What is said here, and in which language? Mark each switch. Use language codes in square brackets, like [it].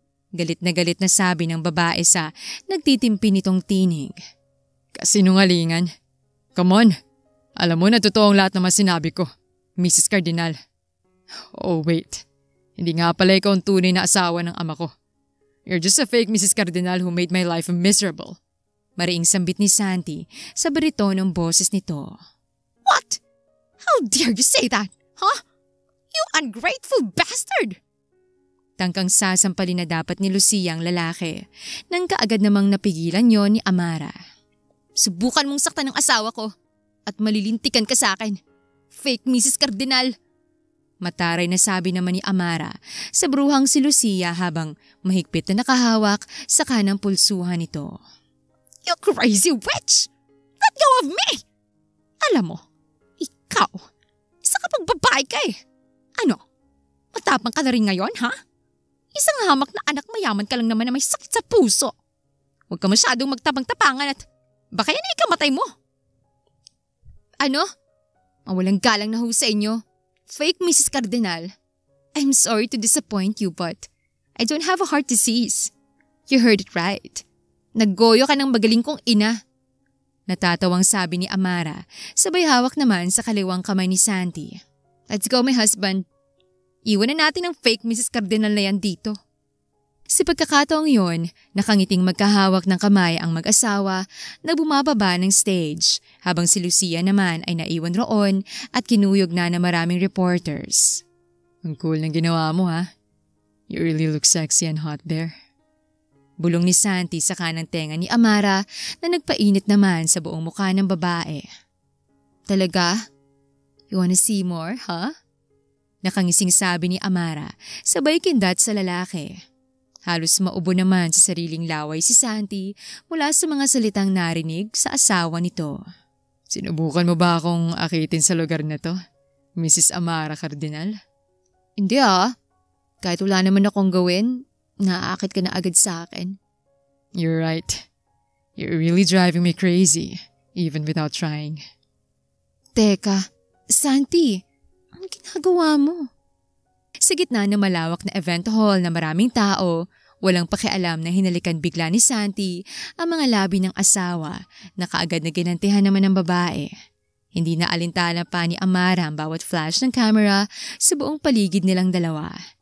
[tl] Galit na sabi ng babae sa nagtitimpi nitong tinig. [en] Kasinungalingan? Come on! [tl] Alam mo na totoo ang lahat naman sinabi ko. Mrs. Cardinal. Oh wait, hindi nga pala ikaw ang tunay na asawa ng ama ko. [en] You're just a fake Mrs. Cardinal who made my life miserable. [tl] Mariing sambit ni Santi sa baritonong boses nito. [en] What? How dare you say that? Huh? You ungrateful bastard! [tl] Tangkang sasampalin na dapat ni Lucia ang lalaki nang kaagad namang napigilan yon ni Amara. Subukan mong saktan ng asawa ko at malilintikan ka sa akin. Fake Mrs. Cardinal. Mataray na sabi naman ni Amara sa bruhang si Lucia habang mahigpit na nakahawak sa kanang pulsuhan nito. You crazy witch! Let go of me! Alam mo, ikaw, isa kapag babae ka eh. Ano? Matapang ka na rin ngayon, ha? Isang hamak na anak mayaman ka lang naman na may sakit sa puso. Huwag ka masyadong magtapang-tapangan at baka yan ay ikamatay mo. Ano? Mawalang galang na ho sa inyo. [en] Fake Mrs. Cardinal. I'm sorry to disappoint you but I don't have a heart disease. You heard it right. [tl] Naggoyo ka ng magaling kong ina. Natatawang sabi ni Amara, sabay hawak naman sa kaliwang kamay ni Santi. [en] Let's go my husband. [tl] Iwan na natin ang fake Mrs. Cardinal na yan dito. Sa pagkakataong yon, nakangiting magkahawak ng kamay ang mag-asawa na bumababa ng stage habang si Lucia naman ay naiwan roon at kinuyog na ng maraming reporters. Ang cool ng ginawa mo ha. You really look sexy and hot there. Bulong ni Santi sa kanang tenga ni Amara na nagpainit naman sa buong mukha ng babae. Talaga? You wanna see more, huh? Nakangising sabi ni Amara, sabay kindat sa lalaki. Halos maubo naman sa sariling laway si Santi mula sa mga salitang narinig sa asawa nito. Sinubukan mo ba akong akitin sa lugar na to, Mrs. Amara Cardinal? Hindi ah. Kahit wala naman akong gawin, naaakit ka na agad sa akin. [en] You're right. You're really driving me crazy, even without trying. [tl] Teka, Santi, ang ginagawa mo? Sa gitna ng malawak na event hall na maraming tao, walang pakialam na hinalikan bigla ni Santi ang mga labi ng asawa na kaagad na ginantihan naman ng babae. Hindi na alintana pa ni Amara ang bawat flash ng camera sa buong paligid nilang dalawa.